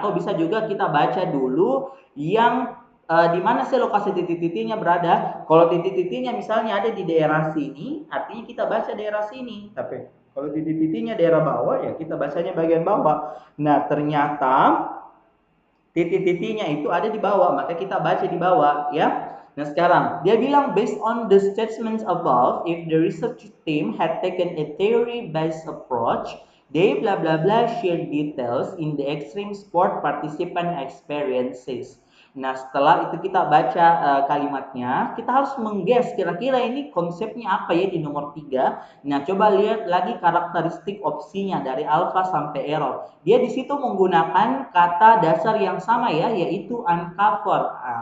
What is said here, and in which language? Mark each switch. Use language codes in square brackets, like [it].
[id] Atau bisa juga kita baca dulu yang di mana sih lokasi titik-titiknya berada. Kalau titik-titiknya misalnya ada di daerah sini, artinya kita baca daerah sini. Tapi kalau titik-titiknya daerah bawah, ya kita bacanya bagian bawah. Nah, ternyata titik-titiknya itu ada di bawah, maka kita baca di bawah, ya. Nah, sekarang dia bilang [en] based on the statements above, if the research team had taken a theory-based approach, they blah blah blah share details in the extreme sport participant experiences. [id] Nah, setelah itu kita baca kalimatnya, kita harus mengguess kira-kira ini konsepnya apa ya di nomor 3. Nah, coba lihat lagi karakteristik opsinya dari alpha sampai error. Dia di situ menggunakan kata dasar yang sama ya, yaitu uncover.